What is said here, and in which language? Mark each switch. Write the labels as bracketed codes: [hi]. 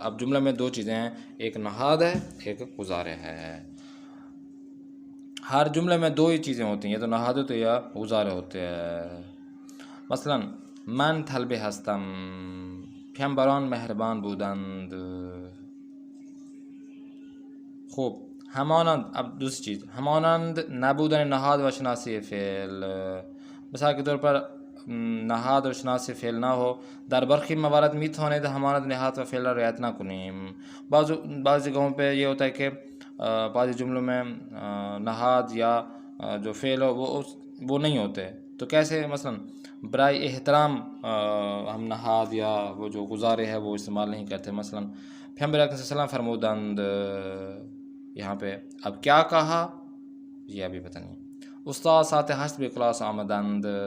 [ur] اب جملہ میں دو چیزیں ہیں، ایک نہاد ہے، ایک گزارے ہے. ہر جملے میں دو ہی چیزیں ہوتی ہیں، یا تو نہاد ہوتے ہیں یا گزارے ہوتے ہیں. [fa] مثلا من طلبه هستم، پیامبران مهربان بودند. خوب، همانند. [ur] اب دوسری چیز، [fa] همانند نبودن نهاد و شناسی فعل. [ur] مثال کے طور پر نهاد و شناسی فعل نہ ہو، [fa] در برخی موارد میتوانید همانند نهاد و فعل را رعایت نکنیم. [ur] بعض جگہوں پہ یہ ہوتا ہے کہ بعض جملوں میں نہاد یا جو فعل ہو وہ نہیں ہوتے، تو کیسے؟ مثلا برائے احترام ہم نہاد یا وہ جو گزارے ہے وہ استعمال نہیں کرتے. مثلا پیغمبر اکرم صلی اللہ علیہ وسلم فرمودند، یہاں پہ اب کیا کہا یہ ابھی پتہ نہیں. [fa] استاد ساعت 8 به کلاس آمدند.